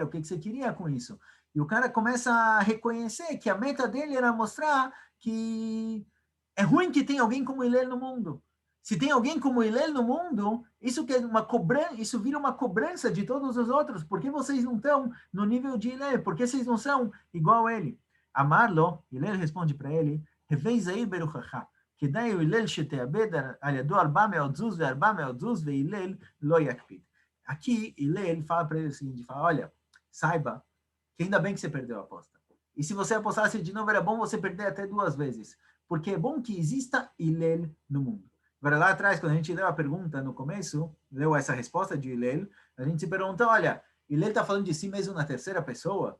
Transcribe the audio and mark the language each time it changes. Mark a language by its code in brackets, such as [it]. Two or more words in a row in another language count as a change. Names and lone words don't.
[pt] O que você queria com isso? E o cara começa a reconhecer que a meta dele era mostrar que é ruim que tem alguém como ele no mundo. Se tem alguém como ele no mundo, isso que é uma cobrança, isso vira uma cobrança de todos os outros. Por que vocês não estão no nível de ele? Por que vocês não são igual a ele? [he] אמר לו, [pt] ele responde para ele, [he] הוי זהיר ברוחך, כדאי הלל שתאבד על ידו 400 זוז ו400 זוז והלל לא יקפיד. [pt] Aqui, Hillel fala para ele o seguinte, fala, olha, saiba que ainda bem que você perdeu a aposta. E se você apostasse de novo, era bom você perder até 2 vezes, porque é bom que exista Hillel no mundo. Agora, lá atrás, quando a gente leu a pergunta no começo, leu essa resposta de Hillel, a gente se pergunta, olha, Hillel está falando de si mesmo na terceira pessoa?